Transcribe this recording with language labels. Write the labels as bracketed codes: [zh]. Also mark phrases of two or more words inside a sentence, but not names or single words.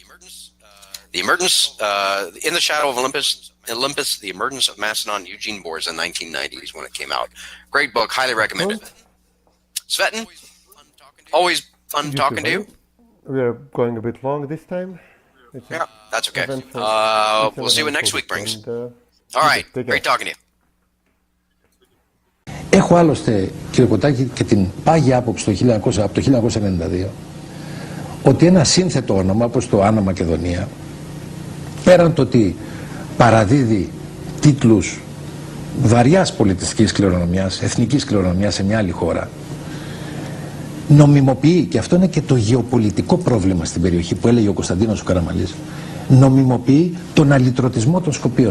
[en] The Emergence, In the Shadow of Olympus, The Emergence of Macedon, Eugene Borza, 1990s when it came out. Great book, highly recommended. Cvetin, always fun talking to you. We are going a bit long this time. Yeah, that's okay. We'll see what next week brings. All right, great talking to you. [el] Έχω άλλωστε, κύριε Κωτάκη, και την πάγια άποψη από το 1992 ότι ένα σύνθετο όνομα όπως το Άννα Μακεδονία, πέραν το ότι παραδίδει τίτλους βαριάς πολιτιστικής κληρονομιάς, εθνικής κληρονομιάς σε μια άλλη χώρα, νομιμοποιεί, και αυτό είναι και το γεωπολιτικό πρόβλημα στην περιοχή που έλεγε ο Κωνσταντίνος ο Καραμαλής, νομιμοποιεί τον αλυτρωτισμό των Σκοπίων.